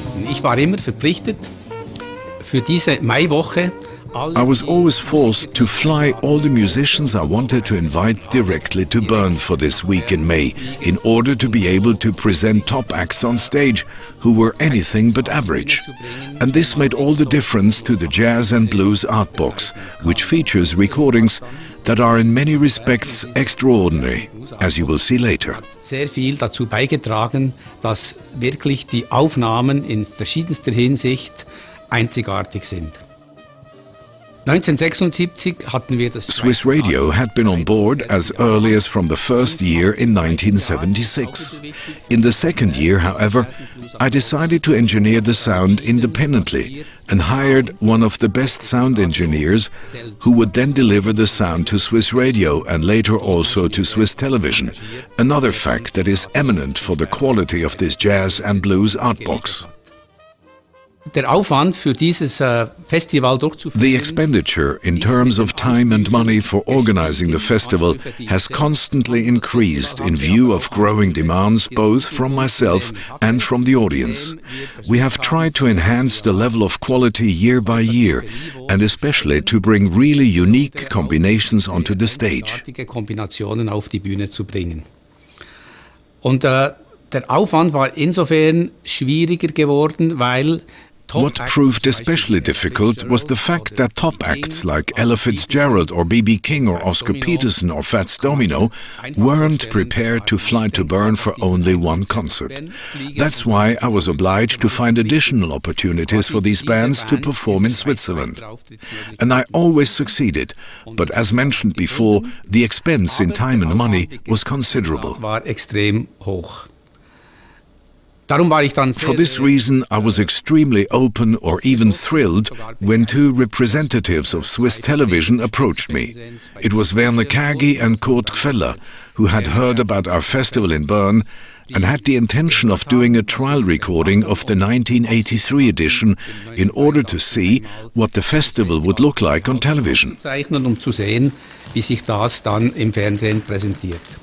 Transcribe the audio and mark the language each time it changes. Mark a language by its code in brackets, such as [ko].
[de] Ich war immer verpflichtet, für diese Maiwoche [en] I was always forced to fly all the musicians I wanted to invite directly to Bern for this week in May, in order to be able to present top acts on stage who were anything but average. And this made all the difference to the Jazz and Blues ARTBOX, which features recordings that are in many respects extraordinary, as you will see later. [de] Sehr viel dazu beigetragen, dass wirklich die Aufnahmen in verschiedenster Hinsicht einzigartig sind. 1976 hatten wir das [en] Swiss Radio had been on board as early as from the first year in 1976. In the second year, however, I decided to engineer the sound independently and hired one of the best sound engineers who would then deliver the sound to Swiss Radio and later also to Swiss television, another fact that is eminent for the quality of this jazz and blues ARTBOX. [de] Der Aufwand für dieses Festival durchzuführen. [en] The expenditure in terms of time and money for organizing the festival has constantly increased in view of growing demands both from myself and from the audience. We have tried to enhance the level of quality year by year, and especially to bring really unique combinations onto the stage. [de] Kombinationen auf die Bühne zu bringen. Und der Aufwand war insofern schwieriger geworden, weil [en] what proved especially difficult was the fact that top acts like Ella Fitzgerald or B.B. King or Oscar Peterson or Fats Domino weren't prepared to fly to Bern for only one concert. That's why I was obliged to find additional opportunities for these bands to perform in Switzerland. And I always succeeded, but as mentioned before, the expense in time and money was considerable. [de] War extrem hoch. [en] For this reason, I was extremely open or even thrilled when two representatives of Swiss television approached me. It was Werner Kagi and Kurt Gfeller, who had heard about our festival in Bern and had the intention of doing a trial recording of the 1983 edition in order to see what the festival would look like on television. [de] Um zu sehen, wie sich das dann im Fernsehen präsentiert.